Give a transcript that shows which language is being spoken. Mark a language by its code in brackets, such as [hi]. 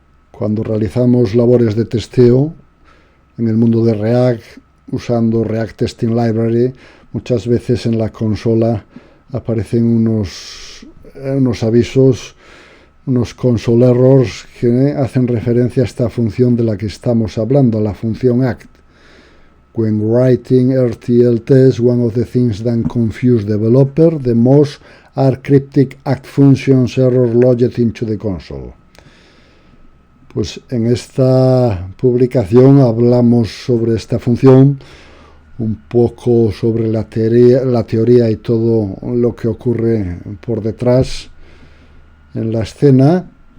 [es] Cuando realizamos labores de testeo en el mundo de React, usando React Testing Library, muchas veces en la consola aparecen unos avisos, unos console errors que hacen referencia a esta función de la que estamos hablando, la función ACT. [en] When writing RTL tests, one of the things that confuse developer the most are cryptic ACT functions error logged into the console. [es] Pues en esta publicación hablamos sobre esta función, un poco sobre la teoría y todo lo que ocurre por detrás en la escena.